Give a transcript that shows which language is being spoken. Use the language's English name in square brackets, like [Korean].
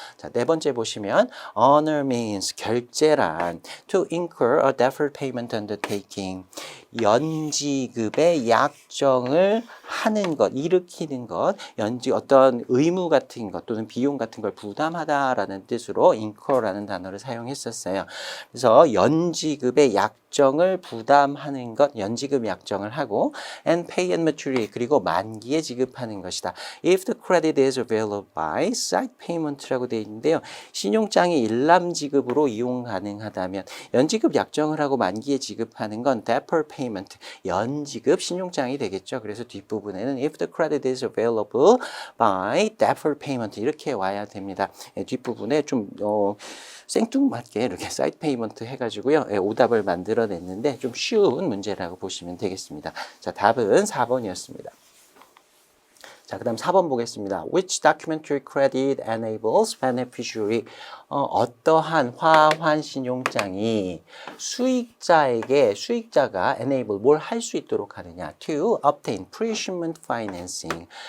[Korean] 자, 네 번째 보시면 honor means 결제란 [English] to incur a deferred payment undertaking [Korean] 연지급의 약정을 하는 것, 일으키는 것, 어떤 의무 같은 것 또는 비용 같은 걸 부담하다라는 뜻으로 incur라는 단어를 사용했었어요. 그래서 연지급의 약정을 부담하는 것, 연지급 약정을 하고 [English] and pay and maturity [Korean] 그리고 만기에 지급하는 것이다. [English] If the credit is available by side payment라고 [Korean] 되어 있는데요. 신용장이 일람지급으로 이용 가능하다면 연지급 약정을 하고 만기에 지급하는 건 deferred payment, 연지급 신용장이 되겠죠. 그래서 뒷부분에는 [English] if the credit is available by deferred payment [Korean] 이렇게 와야 됩니다. 뒷부분에 좀 생뚱맞게 이렇게 사이드 페이먼트 해가지고요. 오답을 만들어냈는데 좀 쉬운 문제라고 보시면 되겠습니다. 자, 답은 4번이었습니다. 자, 그 다음 4번 보겠습니다. [English] Which documentary credit enables beneficiary [Korean] 어떠한 화환 신용장이 수익자가 [English] enable [Korean] 뭘 할 수 있도록 하느냐 [English] to obtain pre-shipment financing